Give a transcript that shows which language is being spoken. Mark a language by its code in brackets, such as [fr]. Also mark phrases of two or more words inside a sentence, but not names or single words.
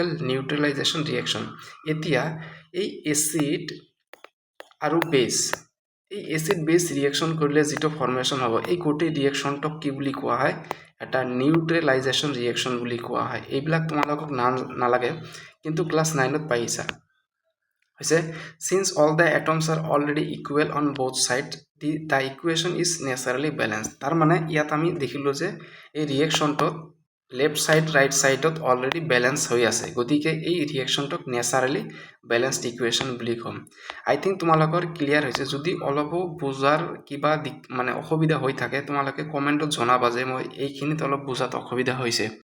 [en] neutralization reaction [as] এতিয়া এই এচিড আৰু বেছ এই [en] acid base reaction [as] কৰিলে যিটো ফৰ্মেশ্যন হ'ব এই গোটেই ৰিয়েকশ্যনটোক কি বুলি কোৱা হয় এটা নিউট্ৰেলাইজেশ্যন ৰিয়েকশ্যন বুলি কোৱা হয় এইবিলাক তোমালোকক নালাগে কিন্তু ক্লাছ 9ত পাইছা হৈছে [en] since all the atoms are already equal on both sides the equation is naturally balanced [as] তাৰ মানে ইয়াত আমি দেখিলো যে এই ৰিয়েকশ্যনটোত [en] left side right side already balance [as] হৈ আছে গতিকে এই ৰিয়েকশ্যনটোক [en] naturally balanced equation [as] বুলি ক'ম [en] I think [as] তোমালোকৰ ক্লিয়াৰ হৈছে যদি অলপো বুজাৰ কিবা মানে অসুবিধা হৈ থাকে তোমালোকে কমেণ্টত জনাবা যে মই এইখিনিত অলপ বুজাত অসুবিধা হৈছে